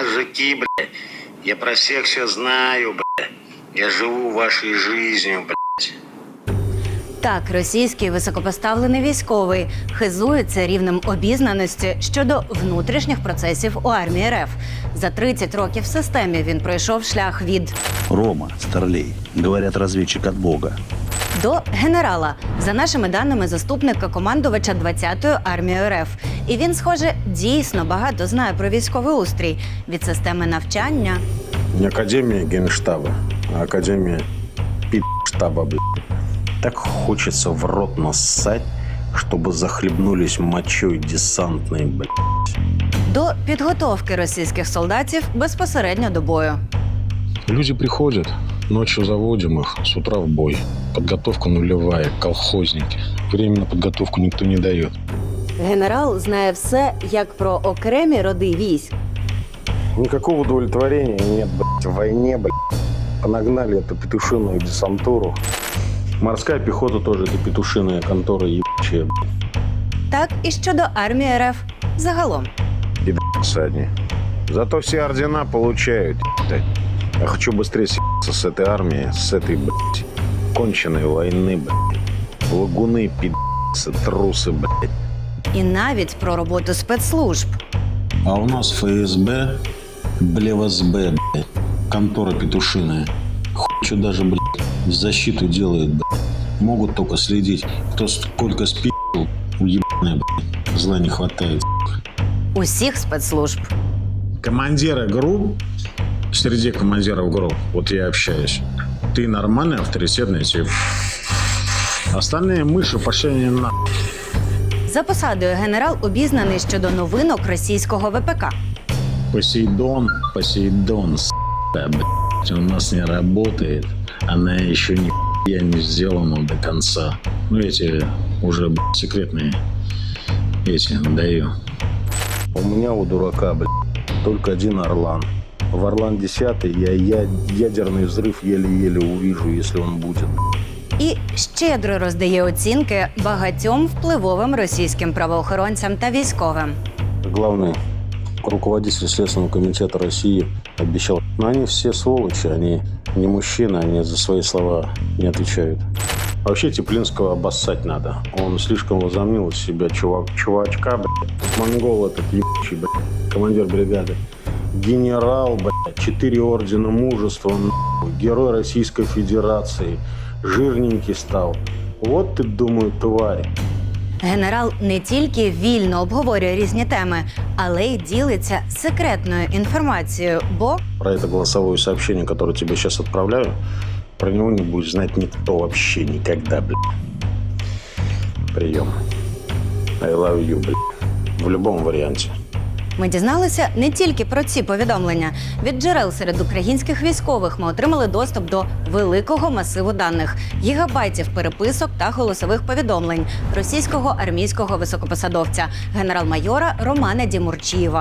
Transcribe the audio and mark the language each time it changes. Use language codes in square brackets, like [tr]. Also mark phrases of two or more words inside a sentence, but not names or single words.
[ru] житті, блядь. Я про всех все знаю, блядь. Я живу вашей жизнью, блядь. [uk] Так, російський високопоставлений військовий хизується рівнем обізнаності щодо внутрішніх процесів у армії РФ. За 30 років в системі він пройшов шлях від [ru] Рома, Старлей, говорят, разведчик от Бога. [uk] до генерала, за нашими даними, заступника командувача 20-ї армії РФ. І він, схоже, дійсно багато знає про військовий устрій від системи навчання. [ru] Не академия генштаба, а академия пи***штаба, блядь. Так хочется в рот нассать, чтобы захлебнулись мочой десантной, блядь. [uk] До підготовки російських солдатів безпосередньо до бою. [ru] Люди приходят, ночью заводим их, с утра в бой. Подготовка нулевая, колхозники. Время на подготовку никто не дает. [uk] Генерал знає все, як про окремі роди військ. [ru] Никакого удовлетворения нет, блядь, в войне, блядь. Понагнали эту петушиную десантуру. Морская пехота тоже это петушиная контора ебучая, блядь. [uk] Так і щодо армії РФ загалом. [ru] Пидорасы одни. Зато все ордена получают, блядь. Я хочу быстрее съебаться с этой армии, с этой, блядь, конченой войны, блядь. Лагуны, пидорасы, трусы, блядь. [uk] І навіть про роботу спецслужб. [ru] А у нас ФСБ, БЛЕВСБ, блядь, контора петушиная. Хуй что даже, блядь, защиту делает, блядь. Могут только следить, кто сколько спи***л, уебаная, блядь. Зла не хватает. [uk] Усіх спецслужб. [ru] Командиры групп, среди командиров групп, вот я общаюсь, ты нормальный, авторитетный тип. Остальные мыши пошли не на... [uk] За посадою генерал обізнаний щодо новинок російського ВПК. [ru] Посейдон, с***а, блядь, у нас не работает. Она еще не сделана до конца. Ну, эти уже, блядь, секретные. Эти даю. У меня у дурака, блядь, только один Орлан. В Орлан 10 я ядерный взрыв еле-еле увижу, если он будет. [uk] І щедро роздає оцінки багатьом впливовим російським правоохоронцям та військовим. [ru] Главный руководитель Следственного комитета России обещал. Но они все сволочи, они не мужчины, они за свои слова не отвечают. Вообще Теплинского обоссать надо. Он слишком возомнил из себя чувачка, блядь. Монгол этот ебучий, блядь, командир бригады. Генерал, блядь, 4 ордена мужества, нахуй, герой Российской Федерации. Жирненький став. От ти, думаю, тварь. [uk] Генерал не тільки вільно обговорює різні теми, але й ділиться секретною інформацією, бо [ru] Про это голосовое сообщение, которое тебе сейчас отправляю, про него не будет знать никто вообще никогда, блядь. Прием. [en] I love you, [ru] блядь. В любом варианте. [uk] ми дізналися не тільки про ці повідомлення. Від джерел серед українських військових ми отримали доступ до великого масиву даних, гігабайтів переписок та голосових повідомлень російського армійського високопосадовця, генерал-майора Романа Дімурчієва.